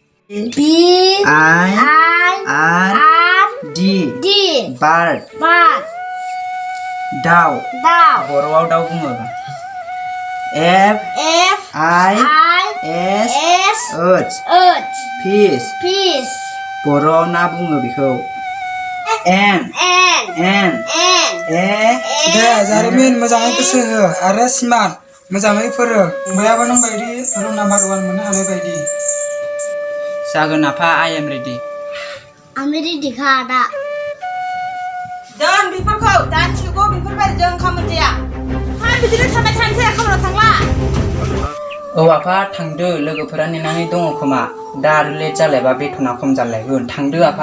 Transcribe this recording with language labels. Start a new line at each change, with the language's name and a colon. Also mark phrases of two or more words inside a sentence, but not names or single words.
English: B I R R D D bird bird
Bodo: दाउ दाउ बर'आव दाउ बुङो F
English: F I I S S H H fish fish
Bodo: बर'आव ना बुङो बेखौ N
English: N E
Bodo: दे जारिमिन मोजाङै गोसो हो आरो स्मार्ट मोजाङै फोरों बयाबो नों बायदि रं नाम्बार 1 मोननो हानाय बायदि जागोन आफा
English: I am ready
Bodo: आं रेडि खा दा दोन बेफोरखौ दानसेखौ बेफोरबायदिजों ओंखाम मोनजाया हा बिदिनो थाबाय थानोसै खामानियाव थांला औ आफा थांदो लोगोफोरा नेनानै दङ खोमा दा आरो लेट जालायबा बेथना खम जालायगोन थांदो आफा